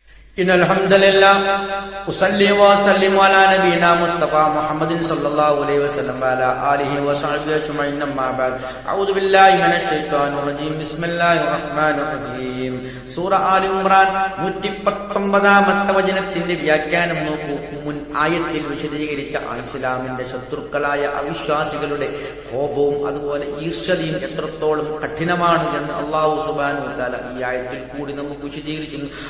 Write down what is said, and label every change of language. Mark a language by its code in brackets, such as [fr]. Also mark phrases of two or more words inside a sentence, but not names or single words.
[ar] إن الحمد لله أصلي وأسلم على نبينا مصطفى محمد صلى الله عليه وسلم وعلى آله وصحبه أجمعين أما بعد أعوذ بالله من الشيطان الرجيم بسم الله الرحمن الرحيم [ml] സൂറ ആൽ ഇംറാൻ 119 വചനത്തിന്റെ വ്യാഖ്യാനം നോക്കൂ. മുൻ ആയത്തിൽ വിശദീകരിച്ച ഇസ്ലാമിന്റെ ശത്രുക്കളായ അവിശ്വാസികളുടെ കോപവും അതുപോലെ ഈർഷ്യതയും എത്രത്തോളം കഠിനമാണ് എന്ന് [ar] الله سبحانه وتعالى [ml] ഈ ആയത്തിൽ കൂടി നമുക്ക് വിശദീകരിക്കുന്നു.